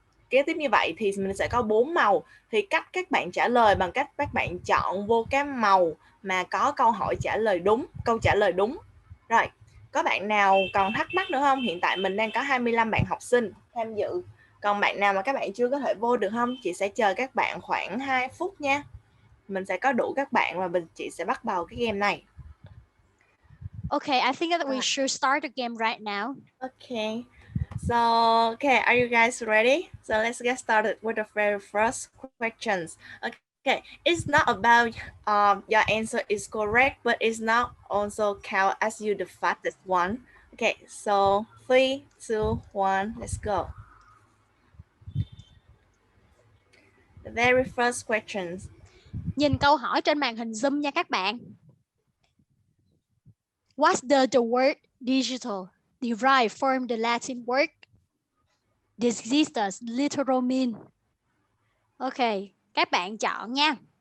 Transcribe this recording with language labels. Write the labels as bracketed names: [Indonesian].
[Vietnamese] Kế tiếp như vậy thì mình sẽ có 4 màu, thì cách các bạn trả lời bằng cách các bạn chọn vô cái màu mà có câu hỏi trả lời đúng, câu trả lời đúng. Rồi, có bạn nào còn thắc mắc nữa không? Hiện tại mình đang có 25 bạn học sinh tham dự. Còn bạn nào mà các bạn chưa có thể vô được không? Chị sẽ chờ các bạn khoảng 2 phút nha. Mình sẽ có đủ các bạn và chị sẽ bắt đầu cái game này. [English] Okay, I think that we should start the game right now. Okay. So, okay, are you guys ready? So let's get started with the very first questions. Okay, it's not about your answer is correct, but it's not also count as you the fastest one. Okay, so 3, 2, 1, let's go. The very first questions. [Vietnamese] Nhìn câu hỏi trên màn hình Zoom nha các bạn. [English] What's the word digital derived from the Latin word digitus literal mean? [Vietnamese] Ok, các bạn chọn nha.